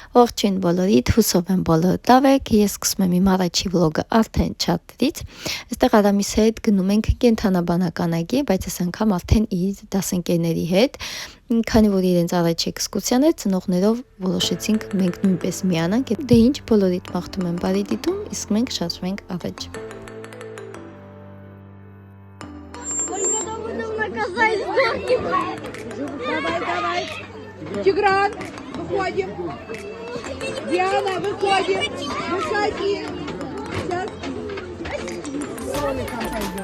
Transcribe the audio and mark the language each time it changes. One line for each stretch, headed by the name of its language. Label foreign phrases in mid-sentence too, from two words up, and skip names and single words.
Armenian: Ողջույն բոլորիդ, հուսով եմ բոլորը լավ եք, ես սկսում եմ իմ առաջի վլոգը արդեն չաթրից, այստեղ Արամիս հետ գնում ենք կենթանաբանականագի, բայց այս անգամ արդեն իր դասընկերների հետ, քանի որ իրենց առաջի էքսկուրսիան էր, ծնողներով որոշեցինք մենք նույնպես միանանք, դե ինչ բոլորիդ մաղթում եմ բարի դիտում, իսկ մենք շարժվենք առաջ։
Russian: Тигран, выходим. Диана, выходим. Выходи. Сейчас. С роликом пойдем.